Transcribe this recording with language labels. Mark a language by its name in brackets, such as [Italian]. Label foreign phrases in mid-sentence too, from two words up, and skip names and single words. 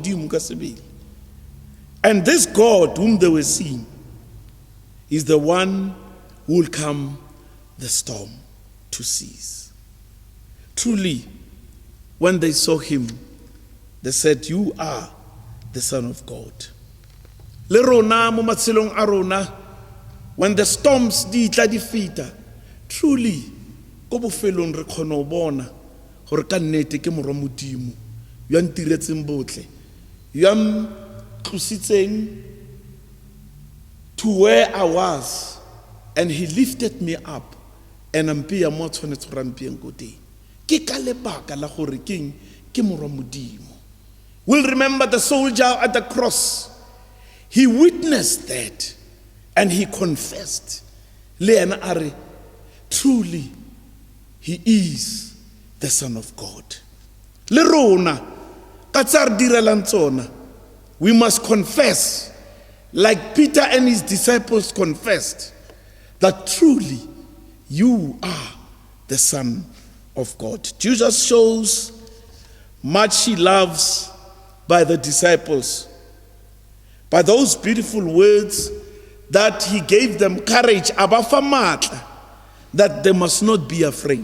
[English] And this God whom they were seeing is the one who will come the storm to cease. Truly, when they saw him, they said, "You are the Son of God." [Tswana] Le rona mo matshelong a rona, [English] when the storms [Tswana] di tla di feta, truly ko bofelong re kgona go bona gore ka nnete ke morwa modimo yo a ntiretseng botle, yo a ntlositseng [English] to where I was, and he lifted me up, and [Tswana] ampia mo tshwanetse go rampieng ko teng. Ke ka lebaka la gore keng ke morwa modimo. [English] We'll remember the soldier at the cross. He witnessed that and he confessed. [Tswana] Le ena a re, [English] truly he is the Son of God. [Tswana] Le rona ka tsa re direlang tsona, [English] we must confess, like Peter and his disciples confessed, that truly you are the Son of God. Jesus shows much he loves by the disciples, by those beautiful words that he gave them courage, that they must not be afraid.